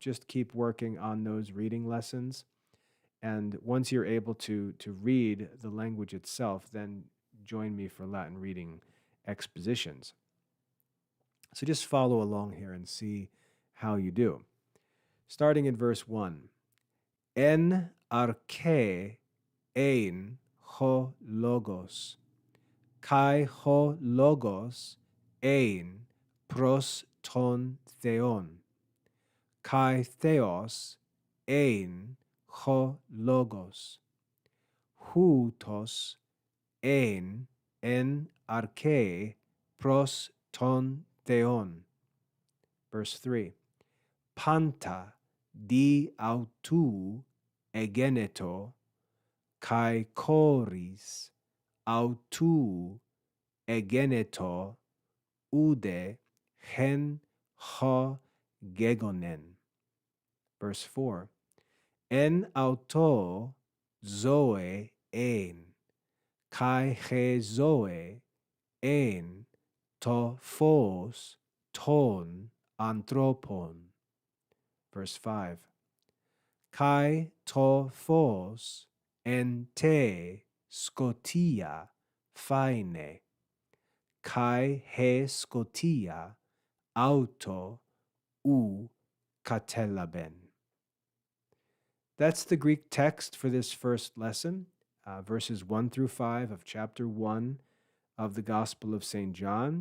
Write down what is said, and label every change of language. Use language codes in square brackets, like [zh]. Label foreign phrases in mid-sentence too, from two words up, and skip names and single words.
[en] Just keep working on those reading lessons. And once you're able to read the language itself, then join me for Latin reading expositions. So just follow along here and see how you do. Starting in verse 1. [el] Ἐν ἀρχῇ ἦν ὁ λόγος, καὶ ὁ λόγος ἦν πρὸς τὸν θεόν, καὶ θεὸς ἦν ὁ λόγος, οὗτος ἦν ἐν ἀρχῇ πρὸς τὸν θεόν. [en] Verse 3. [el] Πάντα δι᾽ αὐτοῦ ἐγένετο, καὶ χωρὶς αὐτοῦ ἐγένετο, οὐδὲ ἓν ὃ γέγονεν. [en] Verse 4. [el] Ἐν αὐτῷ ζωὴ ἦν, καὶ ἡ ζωὴ ἦν τὸ φῶς τῶν ἀνθρώπων. [en] Verse 5. [el] Καὶ τὸ φῶς ἐν τῇ σκοτίᾳ φαίνει, καὶ ἡ σκοτία αὐτὸ οὐ κατέλαβεν. [en] That's the Greek text for this first lesson, verses 1 through 5 of chapter 1 of the Gospel of St. John.